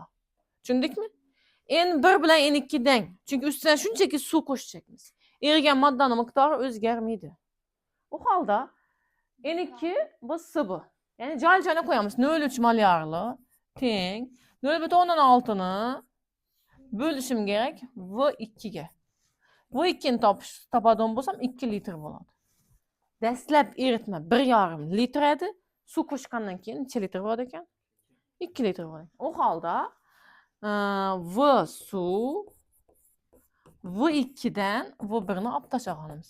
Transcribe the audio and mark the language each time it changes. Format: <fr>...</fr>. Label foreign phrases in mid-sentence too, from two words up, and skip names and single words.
<uz>Tushundikmi? N1 bilan N2 dang. Chunki ustidan shunchaki suv qo'shacakmiz. Erigan moddaning miqdori o'zgarmaydi. U holda N2 bu S bu. Ya'ni joy-joyga qo'yamiz. 0,3 malyarli teng 0,6 ni bo'lishim kerak V2 ga. V2 ni topadigan bo'lsam 2 litr bo'ladi. Dastlab eritma 1,5 litr edi. Suv qo'shgandan keyin necha litr bo'ladi ekan? 2 litr bo'ladi. U holda V suv V2 dan V1 ni olib tashlag'animiz.</uz>